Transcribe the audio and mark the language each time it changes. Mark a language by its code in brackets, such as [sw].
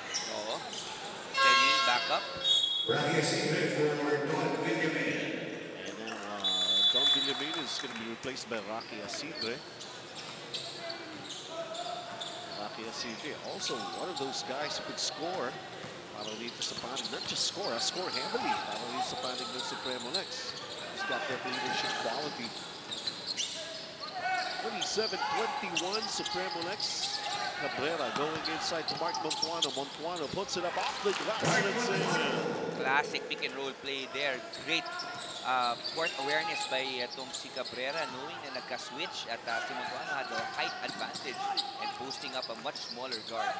[en] Oo. Steady, back up. And now Don Villamin is going to be replaced by Rocky Asidre. Rocky Asidre, also one of those guys who could score. [tl] Para dito sa panig, [en] not just score, score heavily. [tl] Para dito sa panig ng Supremo Lex. [en] He's got that leadership quality. 27-21, Supremo Lex. Cabrera going inside to Mark Montuano. Montuano puts it up off the glass and it's in. Classic pick and roll play there. Great court awareness by itong si Cabrera, knowing na nagka-switch at si Montuano had the height advantage and posting up a much smaller guard.